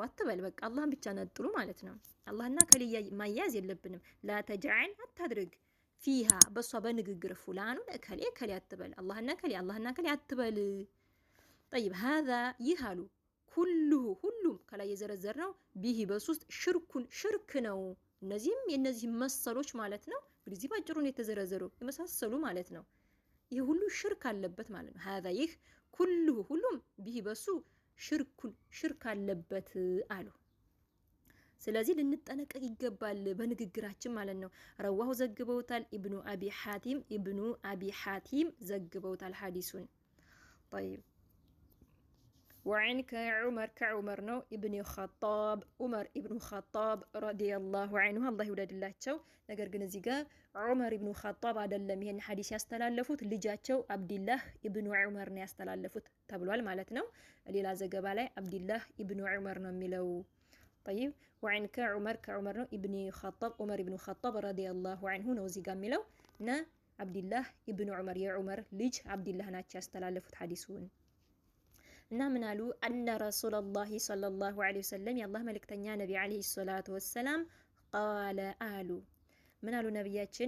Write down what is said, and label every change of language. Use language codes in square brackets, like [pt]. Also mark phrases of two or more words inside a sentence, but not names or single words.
[am] አትበል። በቃ አላህን ብቻ ነጥሉ ማለት ነው። አላህና እከሌ ማያዝ የለብንም። [ar] لا تجعل [am] አታድርግ ፊሃ በሷ በንግግር ፉላኑን እከሌ አትበል። አላህና እከሌ አትበል። [ar] طيب هذا [am] ይህ አሉ ሁሉም ከላይ የዘረዘርነው ቢሂ በሱስት ሽርክ ነው። እነዚህም የነዚህ መሰሎች ማለት ነው። እንግዲህ ባጭሩ ነው የተዘረዘሩ የመሳሰሉ ማለት ነው። ይህ ሁሉ ሽርክ አለበት ማለት ነው። ሃዛ ይህ ሁሉም ቢሂ በሱ ሽርክ አለበት አሉ። ስለዚህ ልንጠነቀቅ ይገባል በንግግራችን ማለት ነው። ረዋሁ ዘግበውታል ኢብኑ አቢ ሐቲም ዘግበውታል ሐዲሱን። [ar] طيب وعن كعمر [am] ነው ዑመር ኢብኑ ኸጣብ [ar] رضي الله عنه [am] አላህ ይውደድላቸው። ነገር ግን እዚህ ጋር ዑመር ኢብኑ ኸጣብ አይደለም ይሄን ሐዲስ ያስተላለፉት ልጃቸው አብዱላህ ኢብኑ ዑመር ነው ያስተላለፉት ተብሏል ማለት ነው። ሌላ ዘገባ ላይ አብዱላህ ኢብኑ ዑመር ነው የሚለው። [ar] طيب وعن كعمر [am] ነው ዑመር ኢብኑ ኸጣብ [ar] رضي الله عنه [am] ነው እዚህ ጋር የሚለው እና አብዱላህ ኢብኑ ዑመር የዑመር ልጅ አብዱላህ ናቸው ያስተላለፉት ሐዲሱን። እና ምን አሉ? [ar] أن رسول الله صلى الله عليه وسلم [am] የአላህ መልእክተኛ [ar] النبي عليه الصلاة والسلام [am] ቃለ አሉ። ምን አሉ ነቢያችን?